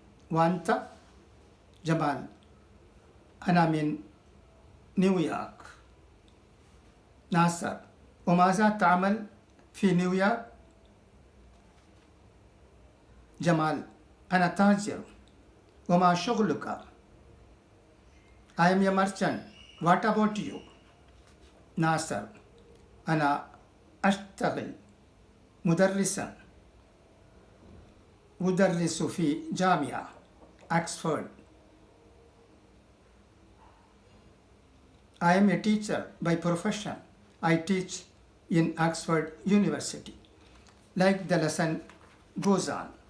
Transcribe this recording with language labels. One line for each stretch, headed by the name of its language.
Arabic: وأنت؟ جمال أنا من نيويورك. ناصر وماذا تعمل في نيويورك؟ جمال أنا تاجر. وما شغلك؟
English: I am a merchant. What about you?
Arabic: ناصر أنا أشتغل مدرسا أدرس في جامعة أكسفورد.
English: I am a teacher by profession. I teach in Oxford University. Like the lesson goes on.